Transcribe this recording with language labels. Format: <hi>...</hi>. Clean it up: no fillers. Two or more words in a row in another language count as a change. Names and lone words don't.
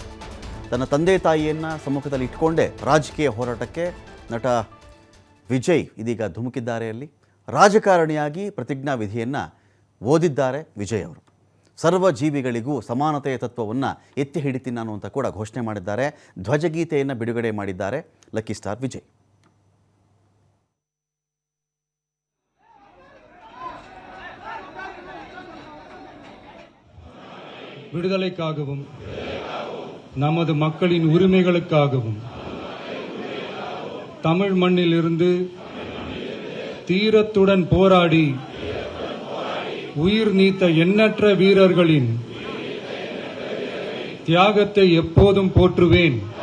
<kn>ತನ್ನ ತಂದೆ ತಾಯಿಯನ್ನು ಸಮ್ಮುಖದಲ್ಲಿ ಇಟ್ಕೊಂಡೇ ರಾಜಕೀಯ ಹೋರಾಟಕ್ಕೆ ನಟ ವಿಜಯ್ ಇದೀಗ ಧುಮುಕಿದ್ದಾರೆ. ಅಲ್ಲಿ ರಾಜಕಾರಣಿಯಾಗಿ ಪ್ರತಿಜ್ಞಾ ವಿಧಿಯನ್ನು ಓದಿದ್ದಾರೆ ವಿಜಯ್ ಅವರು. ಸರ್ವ ಜೀವಿಗಳಿಗೂ ಸಮಾನತೆಯ ತತ್ವವನ್ನು ಎತ್ತಿ ಹಿಡಿತೀನಿ ನಾನು ಅಂತ ಕೂಡ ಘೋಷಣೆ ಮಾಡಿದ್ದಾರೆ. ಧ್ವಜಗೀತೆಯನ್ನು ಬಿಡುಗಡೆ ಮಾಡಿದ್ದಾರೆ</kn> <en>lucky star</en> <kn>ವಿಜಯ್.</kn> <ta>விடுதலைக்காகவும் நமது மக்களின் உரிமைகளுக்காகவும் தமிழ் மண்ணிலிருந்து தீரத்துடன் போராடி உயிர் நீத்த எண்ணற்ற வீரர்களின் தியாகத்தை எப்போதும் போற்றுவேன்.</ta>